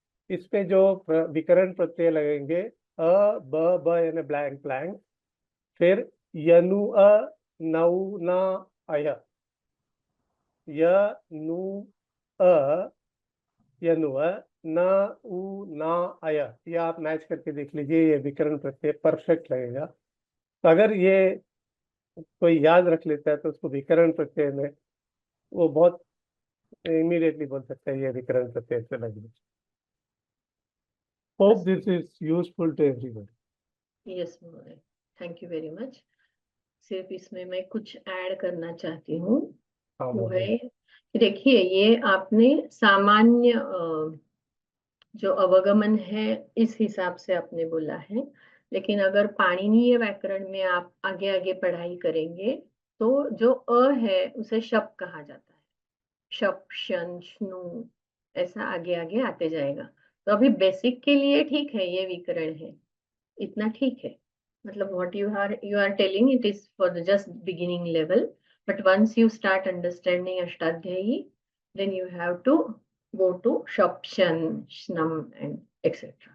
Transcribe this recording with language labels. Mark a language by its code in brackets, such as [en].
[hi] इसमें जो विकर्ण प्रत्यय लगेंगे अ, ब यानी ब्लैंक ब्लैंक, फिर यनु अ, नौ न अय, य नु अ, यनु अ, न उ न अय. ये आप मैच करके देख लीजिए, ये विकर्ण प्रत्यय परफेक्ट लगेगा. तो अगर ये कोई याद रख लेता है तो उसको विकर्ण प्रत्यय में वो बहुत इमीडिएटली बोल सकता है ये विकर्ण प्रत्यय से लगे. [en] Hope this is useful to everyone. Yes महोदय, thank you very much. [hi] सिर्फ इसमें मैं कुछ ऐड करना चाहती हूँ. वो है कि देखिए, ये आपने सामान्य जो अवगमन है इस हिसाब से आपने बोला है, लेकिन अगर पाणिनीय व्याकरण में आप आगे आगे पढ़ाई करेंगे तो जो अ है उसे शप कहा जाता है. शप, शन, श्नु, ऐसा आगे आगे आते जाएगा. तो अभी बेसिक के लिए ठीक है, ये विकरण है, इतना ठीक है. [en] मतलब what you are telling, it is for the just beginning level, but once you start understanding Ashtadhyayi, then you have to go to shop, shan, shnam and etc.